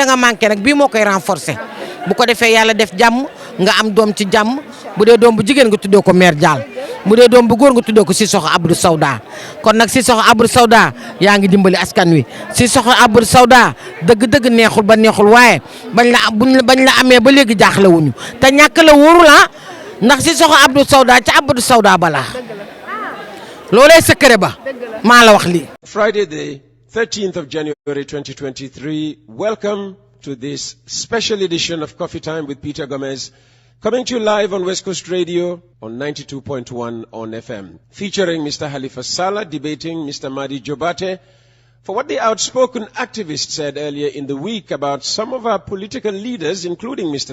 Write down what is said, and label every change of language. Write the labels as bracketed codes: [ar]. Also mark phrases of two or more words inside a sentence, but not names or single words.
[wo] nga manqué nag bii moo koy renforcer bu ko defee yàlla def jàmm nga am doom ci jàmm bu dee doom bu jigéen nga tuddee ko mère Dial bu dee doom bu góor nga tuddee ko Sissoko Abdou Sawda kon nag Sissoko Abdou Sawda yaa ngi dimbali askan wi Sissoko Abdou Sawda dëgg-dëgg neexul ba neexul waaye bañ la amee ba léegi jaaxle wuñu te ñàkk la wóoru la ndax Sissoko Abdou Sawda ca Abdou Sawda bala loolee secret ba maa la wax lii. [en] Friday the 13th of January 2023. Welcome to this special edition of Coffee Time with Peter Gomez, coming to you live on West Coast Radio on 92.1 on FM, featuring Mr. Halifa Sallah debating Mr. Madi Jobarteh for what the outspoken activist said earlier in the week about some of our political leaders, including Mr.